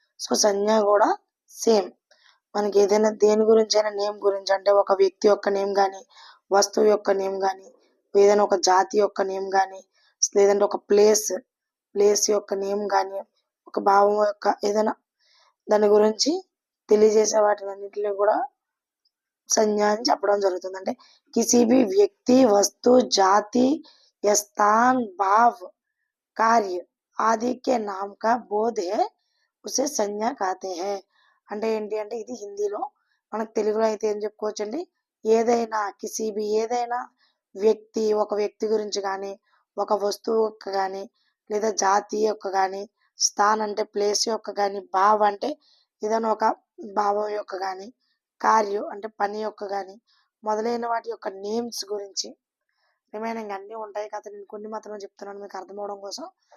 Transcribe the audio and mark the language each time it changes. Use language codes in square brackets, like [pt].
[te] So సంజ్ఞ కూడా same, మనకి ఏదైనా దేని గురించి అయినా నేమ్ గురించి, అంటే ఒక వ్యక్తి యొక్క నేమ్ కానీ, వస్తువు యొక్క నేమ్ కానీ, ఏదైనా ఒక జాతి యొక్క నేమ్ కానీ, లేదంటే ఒక ప్లేస్ యొక్క నేమ్ కానీ, ఒక భావం యొక్క ఏదైనా దాని గురించి తెలియజేసే వాటినన్నింటినీ కూడా संज्ञा అని చెప్పడం జరుగుతుంది. [hi] అంటే किसी भी व्यक्ति वस्तु जाति या स्थान भाव कार्य आदि के नाम का बोध है उसे संज्ञा कहते हैं. [te] అంటే ఏంటి అంటే ఇది హిందీలో, మనకు తెలుగులో అయితే ఏం చెప్పుకోవచ్చండి, ఏదైనా ఏదైనా వ్యక్తి, ఒక వ్యక్తి గురించి కానీ, ఒక వస్తువు యొక్క కానీ, లేదా జాతి యొక్క కానీ, స్థాన్ అంటే ప్లేస్ యొక్క కానీ, భావ్ అంటే ఏదైనా ఒక భావం యొక్క కానీ, కార్యం అంటే పని యొక్క కానీ, మొదలైన వాటి యొక్క నేమ్స్ గురించి, రిమైనింగ్ అన్నీ ఉంటాయి కదా, నేను కొన్ని మాత్రమే చెప్తున్నాను మీకు అర్థమవడం కోసం.